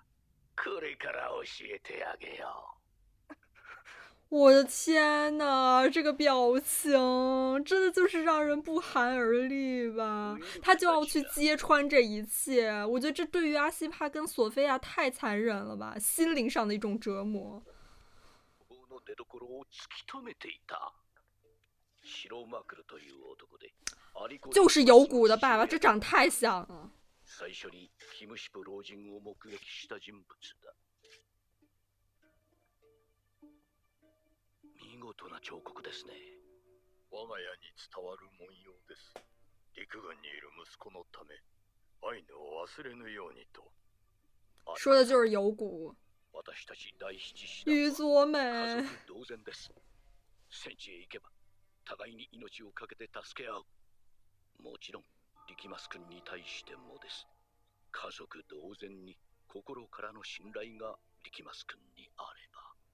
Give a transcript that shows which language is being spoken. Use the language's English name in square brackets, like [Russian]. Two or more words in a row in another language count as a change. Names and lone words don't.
[Japanese] これから教えてあげよう。 [Chinese] 我的天哪，这个表情真的就是让人不寒而栗吧！他就要去揭穿这一切，我觉得这对于阿西帕跟索菲亚太残忍了吧，心灵上的一种折磨。就是有骨的爸爸，这长太像了。 [Japanese] 最初にキムシプ老人を目撃した人物だ。見事な彫刻ですね。我が家に伝わる文様です。陸軍にいる息子のため、アイヌを忘れぬようにと。 [Chinese] 说的就是有骨。 [Japanese] 私たち第七師宇佐美。家族同然です。戦地へ行けば互いに命をかけて助け合う。もちろん力マス君に対してもです。家族同然に心からの信頼が力マス君にあれば。